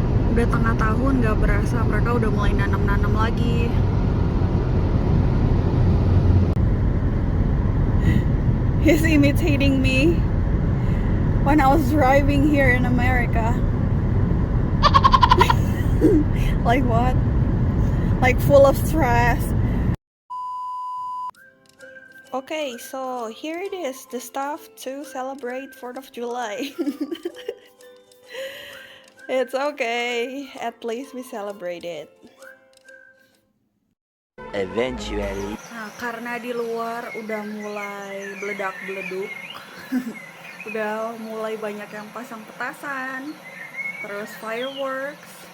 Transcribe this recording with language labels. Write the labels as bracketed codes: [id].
[id] Udah tengah tahun gak berasa mereka udah mulai nanam lagi. [en] He's imitating me when I was driving here in America. Like what? Like full of stress. Okay, so here it is, the stuff to celebrate 4th of July. It's okay, at least we celebrate it. Eventually. [id] Nah, karena di luar udah mulai beledak-beleduk, udah mulai banyak yang pasang petasan, terus fireworks.